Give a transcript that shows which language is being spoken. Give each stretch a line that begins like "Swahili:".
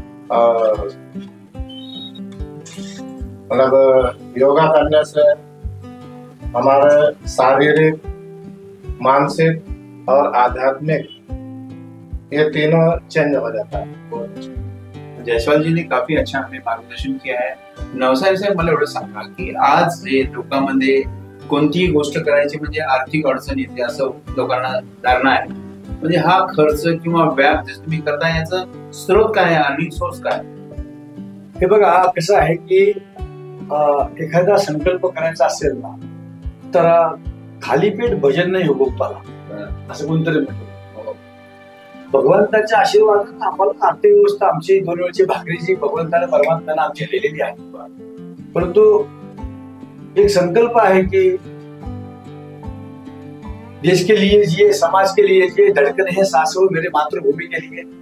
Hindi: और मतलब योगा करने से हमारे शारीरिक, मानसिक और आध्यात्मिक ये तीनों चेंज हो जाता है। जयस्वाल जी ने काफी अच्छा हमें मार्गदर्शन किया है.
Marathi: नवसारी साहेब, मला एवढं सांगा की आज जे लोकांमध्ये कोणतीही गोष्ट करायची म्हणजे आर्थिक अडचण येते असं लोकांना धारणा आहे. म्हणजे हा खर्च किंवा व्याप जे तुम्ही करता याचा स्रोत काय आहे, अर्निंग सोर्स काय? हे बघा कसं आहे की एखादा संकल्प करायचा असेल ना तर खाली पेट भजन नाही हो गोपाला, असं कोणतरी म्हणतो. भगवंताच्या आशीर्वादात आम्हाला अर्थव्यवस्था आमची 2 वेळची भाकरीची भगवंताने परमात्म्याने आमची दिलेली आहे. परंतु एक संकल्प आहे की
Hindi: देश के लिए जिए, समाज के लिए जिए, धड़कन है सांसों मेरे मातृभूमी के लिए.